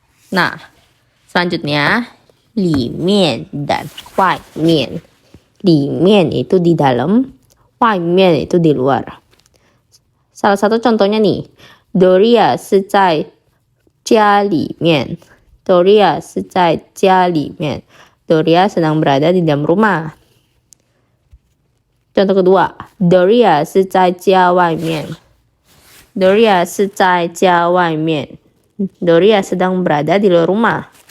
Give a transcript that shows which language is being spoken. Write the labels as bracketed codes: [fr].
[id] Nah, selanjutnya 里面 dan 外面。里面 itu di dalam, 外面 itu di luar. Salah satu contohnya nih, Doria [zh] 是在家里面。 Doria 是在家里面。 [id] Doria sedang berada di dalam rumah. Contoh kedua, Doria [zh] 是在家外面。 Doria 是在家外面。 [id] Doria sedang berada di luar rumah.